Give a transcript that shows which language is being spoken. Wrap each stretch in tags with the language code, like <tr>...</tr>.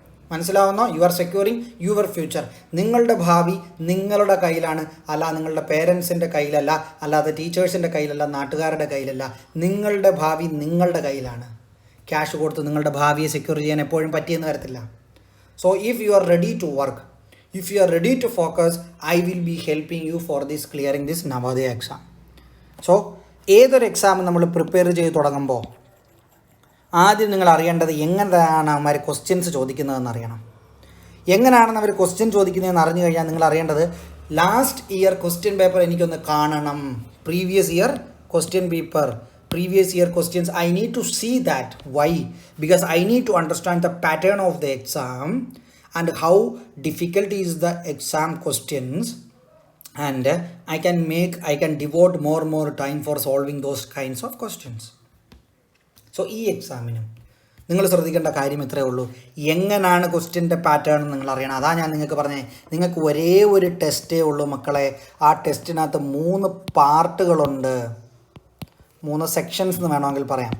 <ml>മനസ്സിലാവുന്നോ?</ml> <en>You are securing your future.</en> <ml>നിങ്ങളുടെ ഭാവി നിങ്ങളുടെ കയ്യിലാണ്, അല്ല നിങ്ങളുടെ പേരൻസിൻ്റെ കയ്യിലല്ല, അല്ലാതെ ടീച്ചേഴ്സിൻ്റെ കയ്യിലല്ല, നാട്ടുകാരുടെ കയ്യിലല്ല. നിങ്ങളുടെ ഭാവി നിങ്ങളുടെ കയ്യിലാണ്. ക്യാഷ് കൊടുത്ത് നിങ്ങളുടെ ഭാവിയെ സെക്യൂർ ചെയ്യാൻ എപ്പോഴും പറ്റിയെന്ന് വരത്തില്ല.</ml> <en>So if you are ready to work, if you are ready to focus, I will be helping you for this clearing this Navodaya exam.</en> <ml>So ഏതൊരു എക്സാം നമ്മൾ പ്രിപ്പയർ ചെയ്ത് തുടങ്ങുമ്പോൾ ആദ്യം നിങ്ങൾ അറിയേണ്ടത് എങ്ങനെയാണ് അവന്മാർ ക്വസ്റ്റ്യൻസ് ചോദിക്കുന്നതെന്ന് അറിയണം. എങ്ങനെയാണെന്ന് അവർ ക്വസ്റ്റ്യൻ ചോദിക്കുന്നതെന്ന് അറിഞ്ഞു കഴിഞ്ഞാൽ നിങ്ങൾ അറിയേണ്ടത് ലാസ്റ്റ് ഇയർ ക്വസ്റ്റ്യൻ പേപ്പർ എനിക്കൊന്ന് കാണണം.</ml> <en>Previous year question paper, previous year questions, I need to see that. Why? Because I need to understand the pattern of the exam and how difficult is the exam questions, and I can devote more time for solving those kinds of questions.</en> <ml>So ഈ എക്സാമിന് നിങ്ങൾ ശ്രദ്ധിക്കേണ്ട കാര്യം ഇത്രയേ ഉള്ളൂ. എങ്ങനെയാണ് ക്വസ്റ്റ്യൻ്റെ pattern നിങ്ങൾ അറിയണം. അതാ ഞാൻ നിങ്ങൾക്ക് പറഞ്ഞത്, നിങ്ങൾക്ക് ഒരേ ഒരു ടെസ്റ്റേ ഉള്ളൂ മക്കളെ. ആ ടെസ്റ്റിനകത്ത് 3 പാർട്ടുകളുണ്ട്, 3 സെക്ഷൻസ് എന്ന് വേണമെങ്കിൽ പറയാം.</ml>